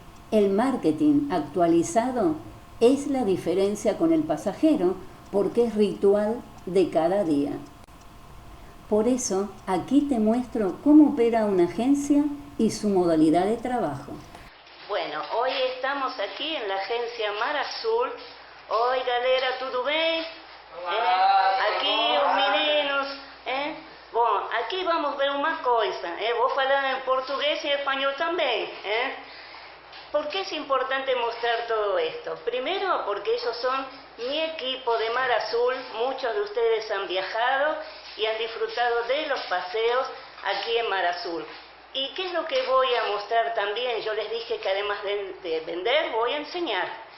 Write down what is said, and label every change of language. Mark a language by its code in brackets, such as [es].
[es] El marketing actualizado es la diferencia con el pasajero porque es ritual de cada día. Por eso, aquí te muestro cómo opera una agencia y su modalidad de trabajo. Bueno, hoy estamos aquí en la agencia Mar Azul. [pt] Oi, galera, tudo bem? Aqui os meninos, Bom, aqui vamos ver uma coisa, vou falar em português e espanhol também, [es] ¿Por qué es importante mostrar todo esto? Primero, porque ellos son mi equipo de Mar Azul. Muchos de ustedes han viajado y han disfrutado de los paseos aquí en Mar Azul. ¿Y qué es lo que voy a mostrar también? Yo les dije que además de vender, voy a enseñar.